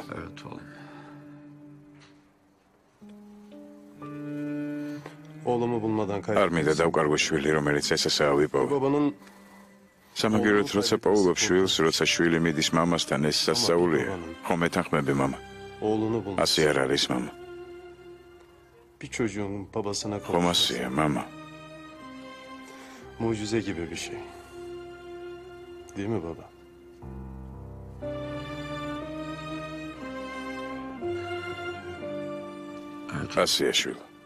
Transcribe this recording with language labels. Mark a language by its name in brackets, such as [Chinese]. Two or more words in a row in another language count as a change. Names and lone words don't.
[Georgian] არ მინდა დავკარგო შვილი, რომელიც ესაა ვიპოვე. სამაგიეროდ, როცა პოულობ შვილს, როცა შვილი მიდის მამასთან, ეს სასწაულია. ხომ ეთანხმები, მამა? ასე არ არის, მამა. ხომ ასეა, მამა? [Turkish] Mucize gibi bir şey. Değil mi baba? [Georgian] ასეა, შვილო.